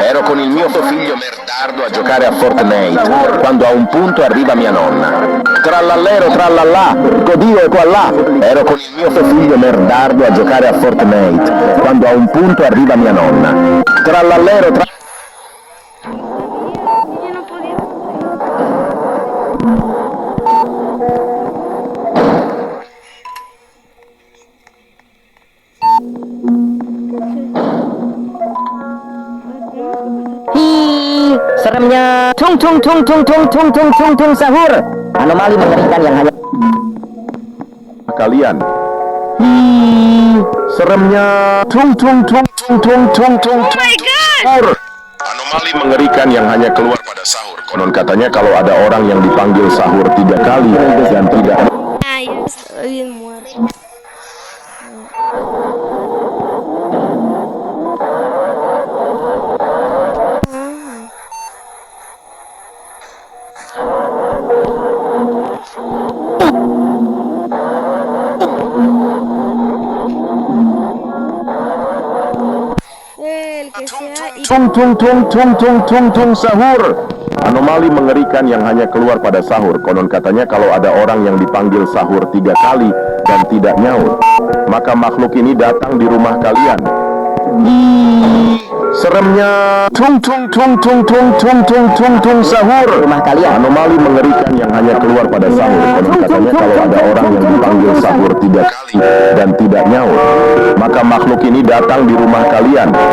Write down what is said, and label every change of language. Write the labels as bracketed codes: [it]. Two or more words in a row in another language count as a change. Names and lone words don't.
[it] Ero con il mio figlio merdardo a giocare a Fortnite. Quando a un punto arriva mia nonna. Trallallero, trallallà, Dio è qua là. Ero con il mio figlio merdardo a giocare a Fortnite. Quando a un punto arriva mia nonna. Trallallero, [es] Yo no podía. [id] Hi, seremnya tung tung tung tung tung tung tung tung tung sahur. Anomali mengerikan yang hanya kalian. Seremnya tung tung tung tung tung tung tung. [en] Oh my god! [id] Anomali mengerikan yang hanya keluar pada sahur. Konon katanya kalau ada orang yang dipanggil sahur 3 kali dan tidak. [es] Ay, ya estoy bien muerto. El que sea y Tung tung tung tung tung tung tung sahur. [id] Anomali mengerikan yang hanya keluar pada sahur. Konon katanya kalau ada orang yang dipanggil sahur 3 kali dan tidak nyaut, maka makhluk ini datang di rumah kalian. Seremnya tung tung tung tung tung tung tung tung tung sahur. rumah kalian. Anomali mengerikan yang hanya keluar pada sahur. Konon katanya kalau ada orang yang dipanggil sahur 3 kali dan tidak nyaut, maka makhluk ini datang di rumah kalian.